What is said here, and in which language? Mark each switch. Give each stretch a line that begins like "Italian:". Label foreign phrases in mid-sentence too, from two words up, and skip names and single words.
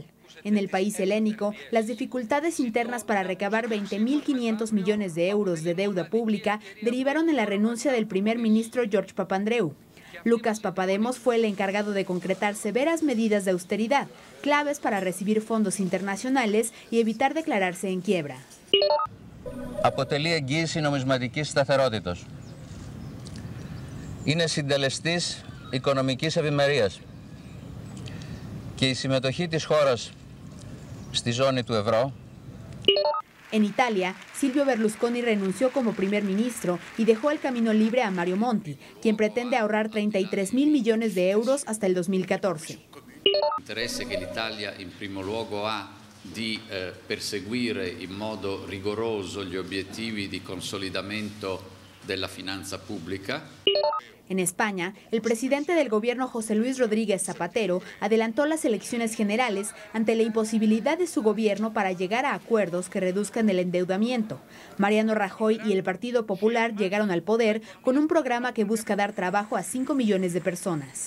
Spanish: En el país helénico, las dificultades internas para recabar 20.500 millones de euros de deuda pública derivaron en la renuncia del primer ministro George Papandreou. Lucas Papademos fue el encargado de concretar severas medidas de austeridad, claves para recibir fondos internacionales y evitar declararse en quiebra.
Greek: Αποτελεί εγγύηση νομισματικής σταθερότητας. Είναι συντελεστής οικονομικής ευημερίας και η συμμετοχή της χώρας στη ζώνη του ευρώ.
Spanish: En Italia, Silvio Berlusconi renunció como primer ministro y dejó el camino libre a Mario Monti, quien pretende ahorrar 33.000 millones de euros hasta el 2014.
Italian: L'interesse che l'Italia in primo luogo ha di perseguire in modo rigoroso gli obiettivi di consolidamento della finanza pubblica.
Spanish: En España, el presidente del gobierno José Luis Rodríguez Zapatero adelantó las elecciones generales ante la imposibilidad de su gobierno para llegar a acuerdos que reduzcan el endeudamiento. Mariano Rajoy y el Partido Popular llegaron al poder con un programa que busca dar trabajo a 5 millones de personas.